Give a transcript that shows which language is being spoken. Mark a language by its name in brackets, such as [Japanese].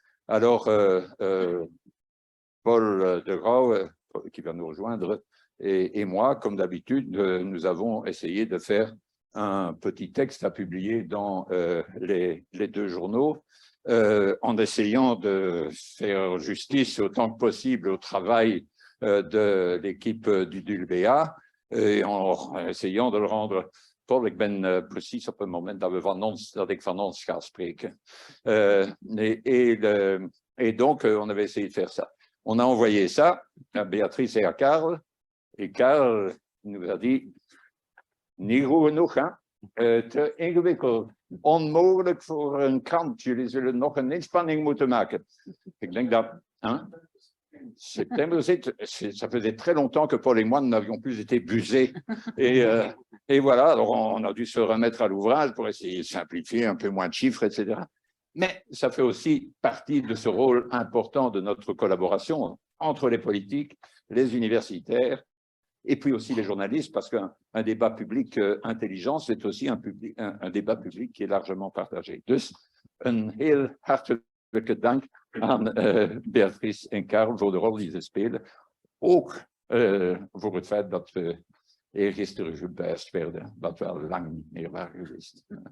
[French] Alors, Paul de Grauw, qui va nous rejoindre, et moi, comme d'habitude, nous avons essayé de faire un petit texte à publier dans les deux journaux, en essayant de faire justice autant que possible au travail de l'équipe du DULBA, et en essayant de le rendre. [Dutch] Paul, ik ben precies op het moment dat ik van ons ga spreken. [French] Et donc, on avait essayé de faire ça. On a envoyé ça à Béatrice et à Karl, et Karl nous a dit, [Dutch] niet goed genoeg, hè? Te ingewikkeld, onmogelijk voor een krant. Jullie zullen nog een inspanning moeten maken. Ik denk dat, [French] septembre, ça faisait très longtemps que Paul et moi n'avions plus été busés. Et voilà, alors on a dû se remettre à l'ouvrage pour essayer de simplifier, un peu moins de chiffres, etc. Mais ça fait aussi partie de ce rôle important de notre collaboration entre les politiques, les universitaires, et puis aussi les journalistes, parce qu'un débat public intelligent, c'est aussi un débat public qui est largement partagé. [Dutch] Dus een heel hartelijke dank aan Beatrice en Karl voor de rol die ze spelen. Ook voor het feit dat we eergisteren gebuist werden, wat wel lang niet meer waren geweest.